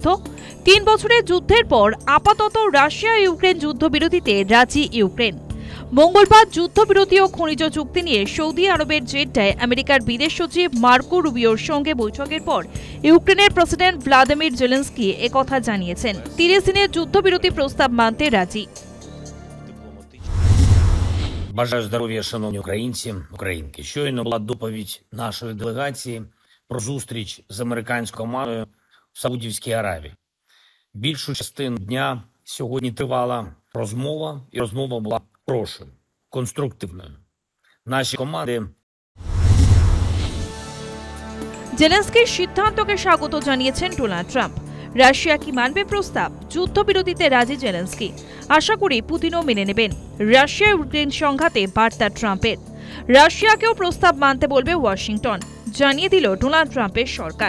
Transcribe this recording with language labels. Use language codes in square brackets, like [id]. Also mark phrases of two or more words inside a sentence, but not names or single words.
[bn] 3 বছরের যুদ্ধের পর আপাতত রাশিয়া ইউক্রেন যুদ্ধবিরতিতে রাজি ইউক্রেন। মঙ্গলবার যুদ্ধবিরতি ও খনিজ চুক্তি নিয়ে সৌদি আরবের জেদ্দায় আমেরিকার বিদেশ সচিব মার্কো রুবিওর সঙ্গে বৈঠকের পর ইউক্রেনের প্রেসিডেন্ট ভ্লাদিমির জেলেনস্কি একথা জানিয়েছেন। 30 দিনের যুদ্ধবিরতি প্রস্তাব মানতে রাজি। [uk] Бажаю здоров'я, шановні українці, українки. Щойно була доповідь нашої делегації про зустріч з американською командою в Саудівській Аравії. Більшу частину дня сьогодні тривала розмова, і розмова була хорошою, конструктивною. Наші команди [bn] জেলেনস্কির সিদ্ধান্তকে স্বাগত জানিয়েছেন ডোনাল্ড ট্রাম্প। রাশিয়া কি মানবে প্রস্তাব? যুদ্ধবিরতিতে রাজি জেলেনস্কি। আশা করি পুতিনও মেনে নেবেন। রাশিয়া ইউক্রেন সংঘাতে বার্তা ট্রাম্পের। রাশিয়াকেও প্রস্তাব মানতে বলবে ওয়াশিংটন, জানিয়ে দিল ডোনাল্ড ট্রাম্পের সরকার।